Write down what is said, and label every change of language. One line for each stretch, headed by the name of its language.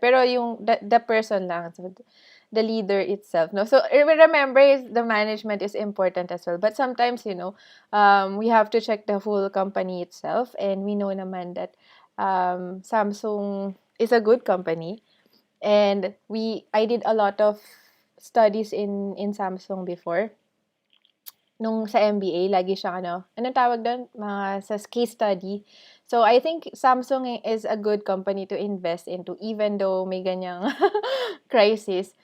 Filipino: Pero yung
English: the person lang, so the leader itself, no. So remember, the management is important as well. But sometimes we have to check the full company itself, and we know naman that Samsung is a good company, and I did a lot of studies in Samsung before.
Filipino: Nung sa MBA, lagi siyang anong tawag doon? Mga sa case study.
English: So, I think Samsung is a good company to invest into even though
Filipino: may ganyang
English: crisis.